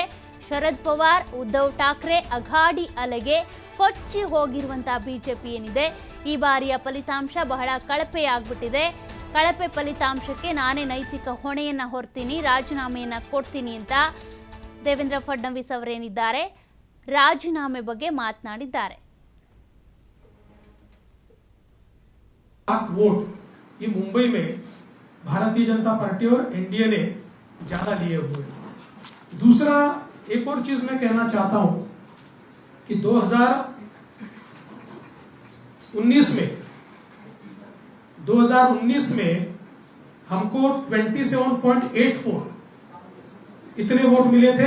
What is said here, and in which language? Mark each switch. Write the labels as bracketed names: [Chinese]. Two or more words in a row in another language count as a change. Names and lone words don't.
[Kannada] ಶರದ್ ಪವಾರ್, ಉದ್ಧವ್ ಠಾಕ್ರೆ ಅಘಾಡಿ ಅಲೆಗೆ ಕೊಚ್ಚಿ ಹೋಗಿರುವಂತಹ ಬಿಜೆಪಿ ಏನಿದೆ ಈ ಬಾರಿಯ ಫಲಿತಾಂಶ ಬಹಳ ಕಳಪೆಯಾಗ್ಬಿಟ್ಟಿದೆ. ಕಳಪೆ ಫಲಿತಾಂಶಕ್ಕೆ ನಾನೇ ನೈತಿಕ ಹೊಣೆಯನ್ನ ಹೊರ್ತೀನಿ, ರಾಜೀನಾಮೆಯನ್ನ ಕೊಡ್ತೀನಿ ಅಂತ ದೇವೇಂದ್ರ ಫಡ್ನವೀಸ್ ಅವರೇನಿದ್ದಾರೆ ರಾಜೀನಾಮೆ ಬಗ್ಗೆ ಮಾತನಾಡಿದ್ದಾರೆ. [Hindi] वोट ये मुंबई में भारतीय जनता पार्टी और एनडीए ने ज्यादा लिए हुए। दूसरा एक और चीज मैं कहना चाहता हूं कि 2019 में हमको 27.84 इतने वोट मिले थे।